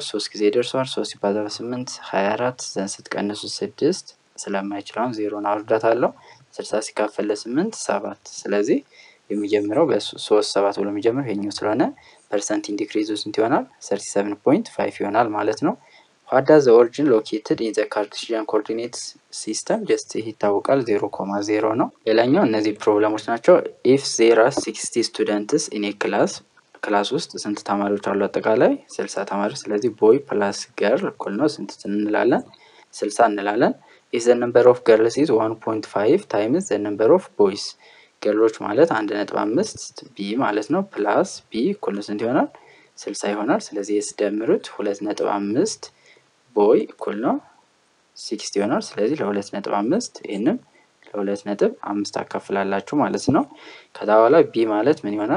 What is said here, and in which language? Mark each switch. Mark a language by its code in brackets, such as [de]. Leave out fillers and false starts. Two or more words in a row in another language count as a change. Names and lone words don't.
[am] 3 ጊዜ ደርሷል። 3 ሲባዛ በ8 24 ዘን ስትቀንሱ 6 ስለማይችላውን 0 አወርዳታለሁ። 60 ሲካፈል ለ8 7። ስለዚህ የሚጀምረው በ3 7 ብሎ የሚጀምረው ይሄኛው ስለሆነ [en] percent increase [am] ስንት ይሆናል? 37.5 ይሆናል ማለት ነው። [en] what does the origin located in the Cartesian coordinate system just [am] ይታወቃል 0,0 ነው። ሌላኛው እነዚህ ፕሮብሌሞች ናቸው። [en] if there are 60 students in a [am] ክላስ ውስጥ ስንት ተማሪዎች አሉ? አጠቃላይ 60 ተማሪዎች። ስለዚህ [en] boy plus girl [am] እኩል ነው ስንት እንላለን? 60 እንላለን። [en] if the number of girls is 1.5 times the number of boys [am] ገርሎች ማለት 1.5 ቢ ማለት ነው ፕላስ ቢ እኩል ስንት ይሆናል? 60 ይሆናል። ስለዚህ ኤስ ደምሩት 2.5 ቦይ እኩል ነው 60 ይሆናል። ስለዚህ ለ2.5 ይሄንን ለ2.5 አካፍላላችሁ ማለት ነው። ከዛ በኋላ ቢ ማለት ምን ይሆናል?